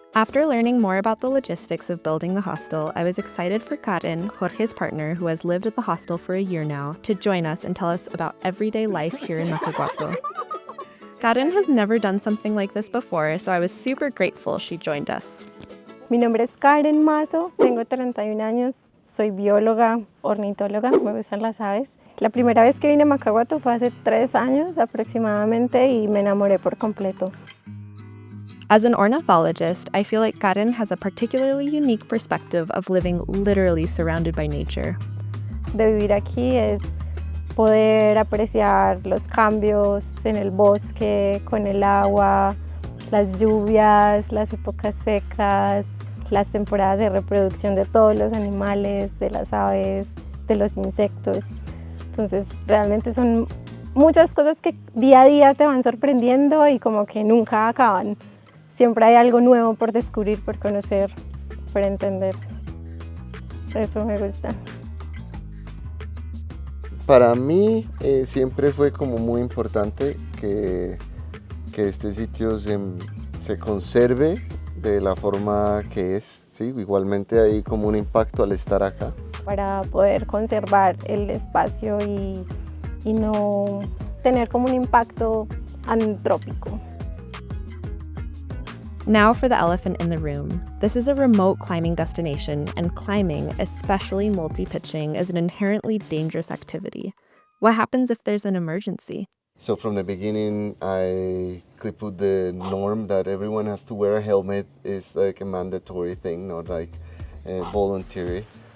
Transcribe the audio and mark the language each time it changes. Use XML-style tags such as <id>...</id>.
<en>After learning more about the logistics of building the hostel, I was excited for Karen, Jorge's partner, who has lived at the hostel for a year now, to join us and tell us about everyday life here in Macaguato. Karen has never done something like this before, so I was super grateful she joined us.</en> <es>Mi nombre es Karen Mazo, tengo 31 años, soy bióloga, ornitóloga, me gustan las aves. La primera vez que vine a Macaguato fue hace 3 años aproximadamente y me enamoré por completo.</es> <en>As an ornithologist, I feel like Karen has a particularly unique perspective of living literally surrounded by nature.</en> <es>De vivir aquí es poder apreciar los cambios en el bosque, con el agua, las lluvias, las épocas secas, las temporadas de reproducción de todos los animales, de las aves, de los insectos. Entonces, realmente son muchas cosas que día a día te van sorprendiendo y como que nunca acaban. Siempre hay algo nuevo por descubrir, por conocer, por entender. Eso me gusta. Para mí siempre fue como muy importante que este sitio se conserve de la forma que es. ¿Sí? Igualmente hay como un impacto al estar acá. Para poder conservar el espacio y no tener como un impacto antrópico.</es> <en>Now for the elephant in the room. This is a remote climbing destination, and climbing, especially multi-pitching, is an inherently dangerous activity. What happens if there's an emergency? So from the beginning, I put the norm that everyone has to wear a helmet is like a mandatory thing, not like voluntary.</en>